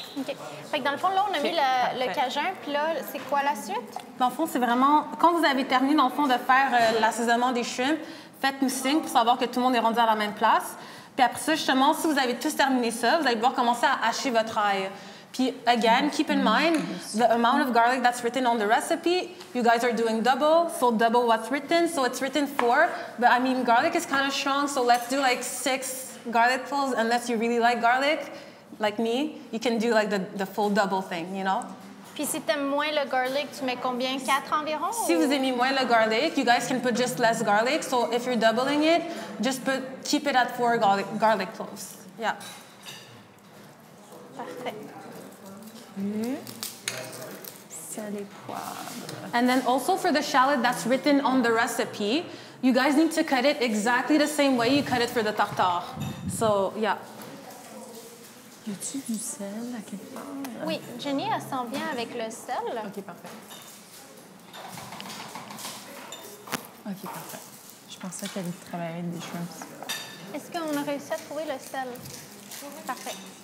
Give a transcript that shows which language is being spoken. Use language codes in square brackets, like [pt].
[fr] OK. Fait que dans le fond, là, on a mis le cajun, puis là, c'est quoi la suite? Dans le fond, c'est vraiment... Quand vous avez terminé, dans le fond, de faire l'assaisonnement des shrimps, faites-nous signe pour savoir que tout le monde est rendu à la même place. Puis après ça, justement, si vous avez tous terminé ça, vous allez pouvoir commencer à hacher votre ail. [en] Puis, again, keep in mind, the amount of garlic that's written on the recipe, you guys are doing double, so double what's written. So it's written 4, but I mean, garlic is kind of strong, so let's do like 6 garlic cloves, unless you really like garlic, like me. You can do like the full double thing, you know? [fr] Puis si t'aimes moins le garlic, tu mets combien? 4 environ? Si vous aimez moins le garlic, [en] you guys can put just less garlic. So if you're doubling it, just keep it at 4 garlic cloves. Yeah. [fr] Parfait. Sel et poivre. [en] And then also for the shallot that's written on the recipe, you guys need to cut it exactly the same way you cut it for the tartare. So yeah. [fr] Y a-tu du sel à quelque part? Oui, Jenny, elle s'en vient avec le sel. OK, parfait. OK, parfait. Je pensais qu'elle travaillait avec des shrimps. Est-ce qu'on a réussi à trouver le sel? Parfait.